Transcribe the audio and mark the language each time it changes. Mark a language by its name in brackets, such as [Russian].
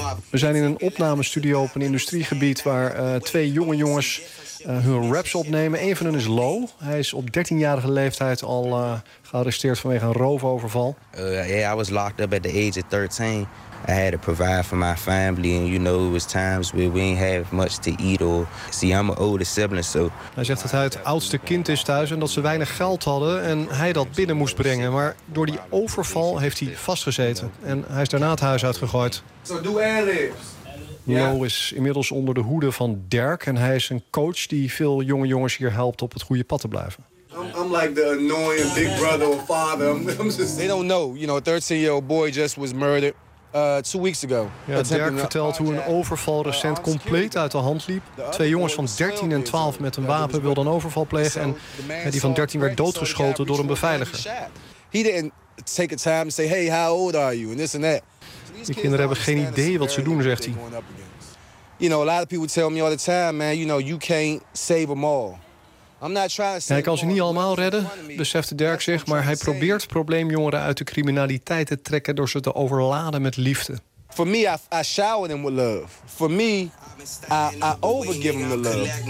[Dutch] We zijn in een opnamestudio op een industriegebied waar twee jonge jongens hun raps opnemen. Een van hen is Low. Hij is op 13-jarige leeftijd al gearresteerd vanwege een roofoverval. [English] I was locked up at the age of 13. I had to provide for my family and you know it was times where we didn't have much to eat or see I'm an older sibling so. [Dutch] Hij zegt dat hij het oudste kind is thuis en dat ze weinig geld hadden en hij dat binnen moest brengen, maar door die overval heeft hij vastgezeten en hij is daarna het huis uitgegooid. [English] So do ad-libs. [Dutch] Lo is inmiddels onder de hoede van Dirk en hij is een coach die veel jonge jongens hier helpt op het goede pad te blijven. [English] I'm like the annoying big brother or father. They don't know, you know, a 13-year-old boy just was murdered. [Dutch] Dirk vertelt hoe een overval recent compleet uit de hand liep. Twee jongens van 13 en 12 met een wapen wilden een overval plegen en die van 13 werd doodgeschoten door een beveiliger. [English] He didn't take the time to say, hey, how old are you? And this and that. [Dutch] Die kinderen hebben geen idee wat ze doen, zegt hij. [English] You know, a lot of people tell me all the time, man, you know, you can't save them all. [Dutch] Hij kan ze niet allemaal redden, besefte Dirk zich, maar hij probeert probleemjongeren uit de criminaliteit te trekken door ze te overladen met liefde. [English] For me, I shower them with love. For me, I overgive them the love.